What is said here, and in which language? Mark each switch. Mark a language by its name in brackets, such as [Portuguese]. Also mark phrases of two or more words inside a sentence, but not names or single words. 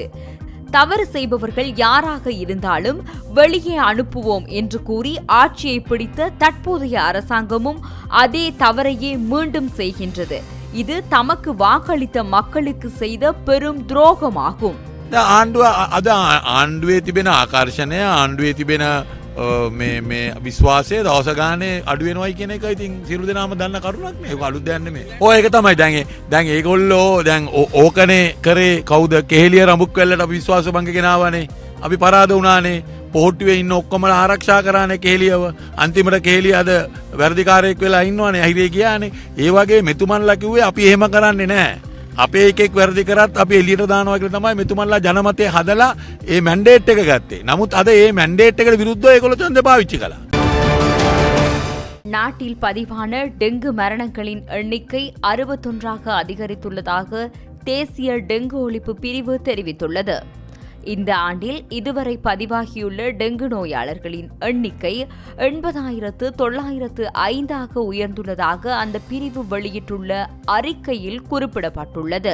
[Tamil] தவறு செய்பவர்கள் யாராக இருந்தாலும் வெளியே அனுப்புவோம் என்று கூறி ஆட்சியை பிடித்த தற்போதைய அரசாங்கமும் அதே தவறையே மீண்டும் செய்கின்றது. இது தமக்கு வாக்களித்த மக்களுக்கு செய்த பெரும் துரோகமாகும். [Sinhala] ආණ්ඩුවේ තිබෙන ආකර්ෂණය ආණ්ඩුවේ තිබෙන මේ විශ්වාසය දවස ගානේ අඩු වෙනවයි කියන එක ඉතින් සියලු දෙනාම දන්න කරුණක් නේ. ඒක අලුත් දෙයක් නෙමෙයි. ඔය ඒක තමයි දැන් ඒගොල්ලෝ දැන් ඕකනේ කරේ කවුද? කෙහෙලිය රඹුක්වැල්ලට අපි විශ්වාස භංග ගෙනාවානේ. අපි පරාද වුණානේ. පොහොට්ටුවේ ඉන්න ඔක්කොමලා ආරක්ෂා කරානේ කෙහෙලියව. අන්තිමට කෙහෙලිය අද වැඩිකාරයෙක් වෙලා ඉන්නවනේ. අහිරේ ගියානේ. ඒ වගේ මෙතුමන්ලා කිව්වේ අපි එහෙම කරන්නේ නැහැ. අපේ එකෙක් වැරදි කරත් අපි එළියට දානවා කියලා තමයි මෙතුමන්ලා ජනමතය හදලා ඒ මැන්ඩේට් එක ගත්තේ. නමුත් අද ඒ මැන්ඩේට් එකට විරුද්ධව ඒගොල්ලෝ ඡන්දය පාවිච්චි කළා. [Tamil] நாட்டில் பதிவான டெங்கு மரணங்களின் எண்ணிக்கை 61ஆக அதிகரித்துள்ளதாக தேசிய டெங்கு ஒழிப்பு பிரிவு தெரிவித்துள்ளது. இந்த ஆண்டில் இதுவரை பதிவாகியுள்ள டெங்கு நோயாளர்களின் எண்ணிக்கை 80,905ஆக உயர்ந்துள்ளதாக அந்த பிரிவு வெளியிட்டுள்ள அறிக்கையில் குறிப்பிடப்பட்டுள்ளது.